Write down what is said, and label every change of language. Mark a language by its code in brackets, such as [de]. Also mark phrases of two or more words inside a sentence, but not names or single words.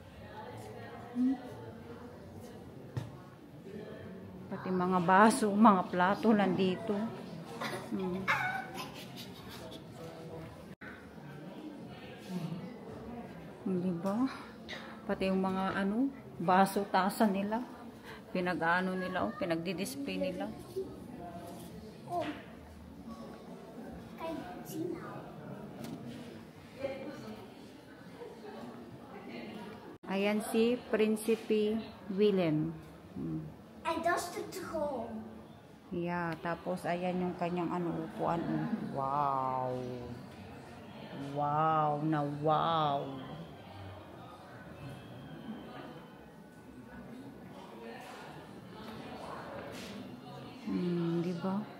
[tl] Pati mga baso, mga plato nandito. Diba? Pati yung mga baso, tasa nila. Pinag-ano nila, pinagdi-display nila. [nl] Oh. Kijk, zie nou. [tl] Ayan si Prinsipe Willem. [nl] En dat is de troon. [en] Yeah, [tl] tapos ayan yung kanyang upuan. Wow. Wow na wow. Diba?